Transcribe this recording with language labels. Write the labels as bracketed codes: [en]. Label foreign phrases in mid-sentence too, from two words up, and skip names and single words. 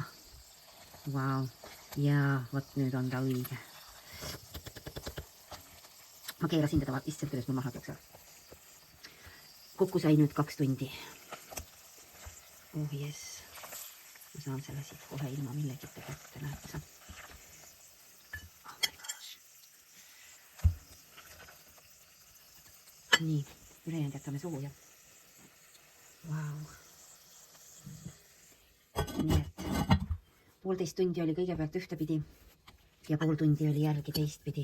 [et] Vau. Ja vot nüüd on ta õige. Ma keerasin teda issand, kuidas mul maha peaks ära. Kokku sai nüüd 2 tundi. Oh jes. Ma saan selle siit kohe ilma millegite kätte, näed sa. [en] Oh my gosh. [et] Nii, ülejäänud jätame sooja. Vau. Nii et 1,5 tundi oli kõigepealt ühtepidi ja 0,5 tundi oli järgi teistpidi.